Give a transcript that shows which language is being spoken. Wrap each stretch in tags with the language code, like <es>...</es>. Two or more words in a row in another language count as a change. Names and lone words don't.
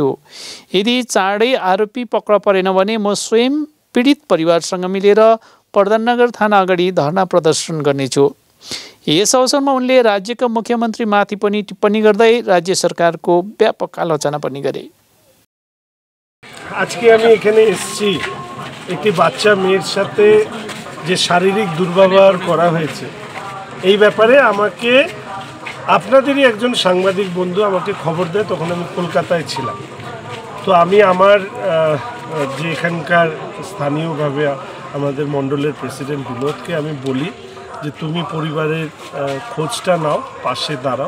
<ne>यदि चाँडै आरोपी पक्रा परेन भने म स्वयं पीडित परिवारसँग मिलेर प्रधाननगर थाना अगाडि धरना प्रदर्शन गर्नेछु। यस अवसरमा उनले राज्यका मुख्यमन्त्रीमाथि पनि टिप्पणी गर्दै राज्य सरकारको व्यापक आलोचना पनि गरे।</ne> <bn>আজকে আমি এখানে এসেছি একটি বাচ্চা মেয়ের সাথে যে শারীরিক দুর্ব্যবহার করা হয়েছে এই ব্যাপারে আমাকে আপনাদেরই একজন সাংবাদিক বন্ধু আমাকে খবর দেয়। তখন আমি কলকাতায় ছিলাম। তো আমি আমার যে এখানকার স্থানীয়ভাবে আমাদের মণ্ডলের প্রেসিডেন্ট বিনোদকে আমি বলি যে তুমি পরিবারের খোঁজটা নাও, পাশে দাঁড়াও।</bn>